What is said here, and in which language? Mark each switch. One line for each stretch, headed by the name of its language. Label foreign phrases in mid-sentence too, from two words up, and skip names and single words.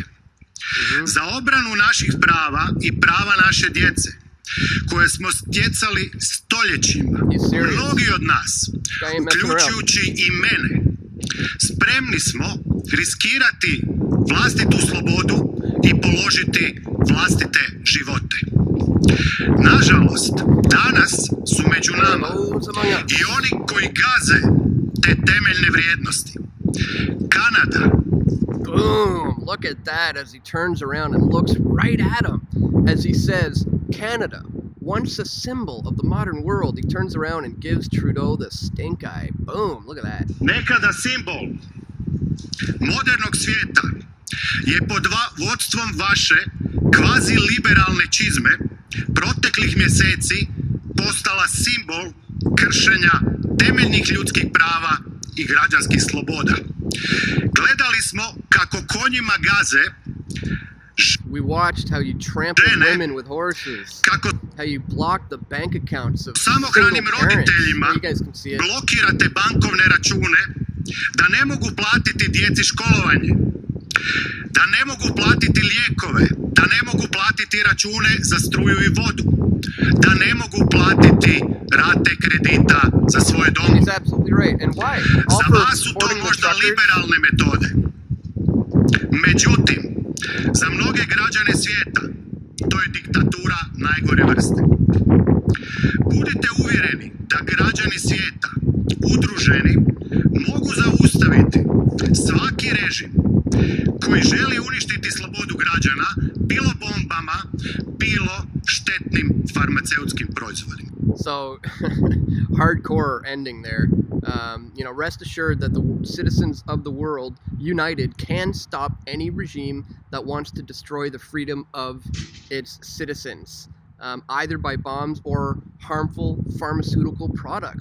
Croatian: Za obranu naših prava i prava naše djece, koje smo stjecali stoljećima, mnogi od nas, uključujući i mene, spremni smo riskirati vlastitu slobodu i položiti vlastite živote. Nažalost, danas su među nama i oni koji gaze te temeljne vrijednosti. Kanada.
English: Boom! Look at that as he turns around and looks right at him as he says, Canada, once a symbol of the modern world. He turns around and gives Trudeau the stink eye. Boom! Look at that.
Croatian: Nekada simbol modernog svijeta je pod vodstvom vaše kvazi-liberalne čizme proteklih mjeseci postala simbol kršenja temeljnih ljudskih prava i građanskih sloboda. Gledali smo kako konjima gaze
English: We watched how you trampled women with horses, how you blocked the bank accounts of single parents. You guys can see it.
Croatian: Blokirate bankovne račune da ne mogu platiti djeci školovanje, da ne mogu platiti lijekove, da ne mogu platiti račune za struju i vodu, da ne mogu platiti rate kredita za svoje domove.
English: He's absolutely right. And why?
Croatian: Za vas su to možda liberalne metode. Međutim, za mnoge građane svijeta to je diktatura najgore vrste. Budite uvjereni da građani svijeta, udruženi, mogu zaustaviti svaki režim koji želi uništiti slobodu građana, bilo bombama, bilo štetnim farmaceutskim proizvodima.
English: So, hardcore ending there. Rest assured that the citizens of the world, united, can stop any regime that wants to destroy the freedom of its citizens, either by bombs or harmful pharmaceutical products.